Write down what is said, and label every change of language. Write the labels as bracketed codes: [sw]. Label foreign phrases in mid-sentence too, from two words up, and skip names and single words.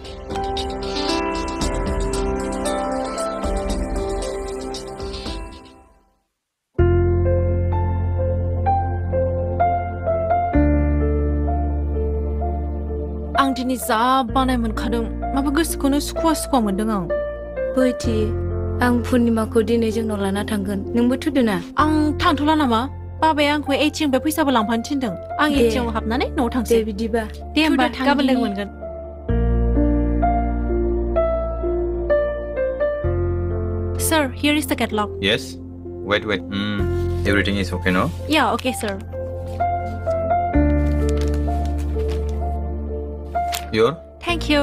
[brx] आं दिनै जा बानाय मोनखादों माबा गोसोखौनो सुखुवा मोनदों आं बैथि आं पुर्निमाखौ दिनै जोंनाव लाना थांगोन नोंबो थुदोना आं थांथ'ला नामा बाबाया आंखौ ATM फैसाबो लांफानो थिनदों आं ATM हाबनानै न'आव थांसै दे बिदिबा दे होमबा गाबोन लोगो मोनगोन [en] Sir, here is the catalog. Yes. Wait. Everything is okay, no? Yeah, okay, sir. Your? Thank you.